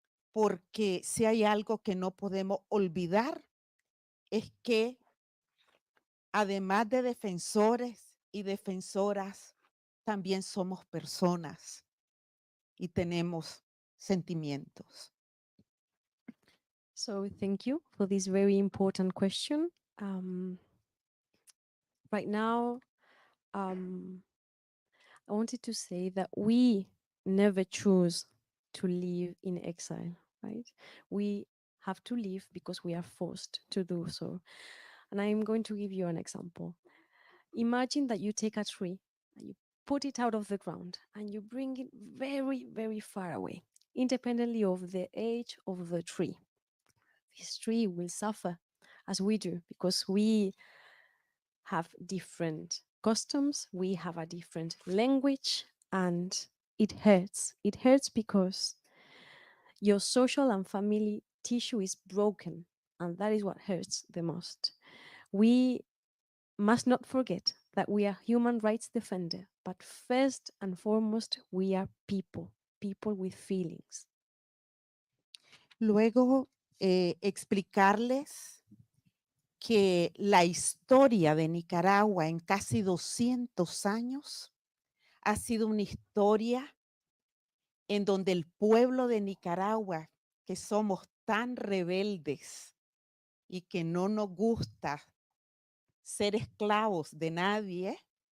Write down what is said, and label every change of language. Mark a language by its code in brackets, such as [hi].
[es] porque si hay algo que no podemos olvidar es que además de defensores y defensoras, también somos personas y tenemos sentimientos. [en] So thank you for this very important question. Right now, I wanted to say that we never choose to live in exile, right? We have to live because we are forced to do so. And I'm going to give you an example. Imagine that you take a tree and you put it out of the ground and you bring it very, very far away, independently of the age of the tree. This tree will suffer as we do because we have different customs, we have a different language, and it hurts. It hurts because your social and family tissue is broken, and that is what hurts the most. We must not forget that we are human rights defenders, but first and foremost, we are people, people with feelings. [es] Luego, explicarles que la historia de Nicaragua en casi 200 años ha sido una historia en donde el pueblo de Nicaragua, que somos tan rebeldes y que no nos gusta ser esclavos de nadie,